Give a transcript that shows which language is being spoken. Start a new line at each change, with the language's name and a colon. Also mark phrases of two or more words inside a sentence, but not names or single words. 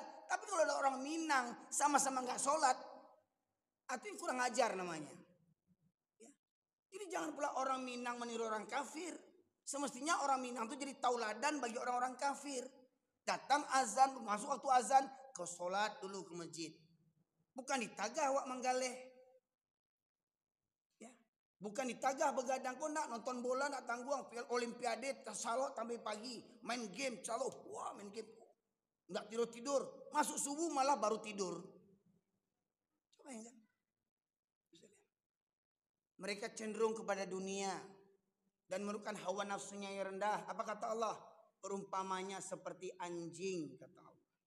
Indonesian: Tapi kalau ada orang Minang sama-sama nggak sholat, itu kurang ajar namanya. Ya. Jadi jangan pula orang Minang meniru orang kafir. Semestinya orang Minang itu jadi tauladan bagi orang-orang kafir. Datang azan, masuk waktu azan, kau sholat dulu ke masjid.
Minangkabau: Bukan ditagah wak manggaleh. Ya.
Indonesian: Bukan ditagah begadang, kau nak nonton bola, nak tangguang, olimpiade, tersalok sampai pagi. Main game, calo, wah main game. Nggak tidur-tidur, masuk subuh malah baru tidur. Coba ya kan? Mereka cenderung kepada dunia dan merupakan hawa nafsunya yang rendah. Apa kata Allah? Perumpamanya seperti anjing, kata Allah.